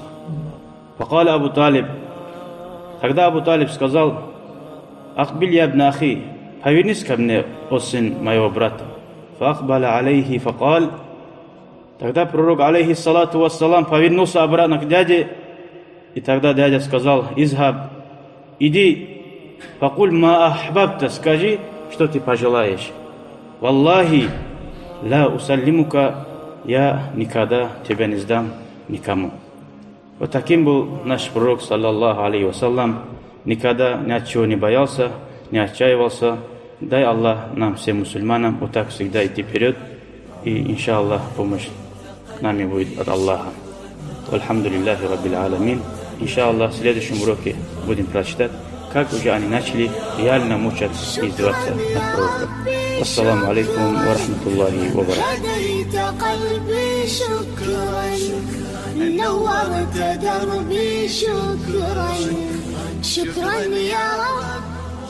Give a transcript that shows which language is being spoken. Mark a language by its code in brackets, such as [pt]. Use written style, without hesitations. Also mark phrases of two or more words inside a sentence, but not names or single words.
[ar] فقال أبو طالب, [ru] тогда Абу Талиб сказал: [ar] «أقبل يا ابن أخي, [ru] повернись ко мне, о сын моего брата». [ar] فأقبل عليه فقال, [ru] тогда пророк, [ar] عليه الصلاة والسلام, [ru] повернулся обратно к дяде, и тогда дядя сказал: «Изхаб, иди, [ar] فقل ما أحببت, [ru] скажи, что ты пожелаешь. [ar] والله لا أسلمك, [ru] я никогда тебя не сдам никому». Вот таким был наш пророк, [ar] صلى الله عليه وسلم, [ru] никогда ни от чего не боялся, не отчаивался. Дай Аллах нам, всем мусульманам, вот так всегда идти вперед, и иншаллах помощь нами будет от Аллаха. [ar] الحمد لله رب العالمين. [ru] Иншаллах в следующем уроке будем прочитать, как уже они начали реально мучать и издеваться над пророком. [ar] السلام عليكم ورحمة الله وبركاته.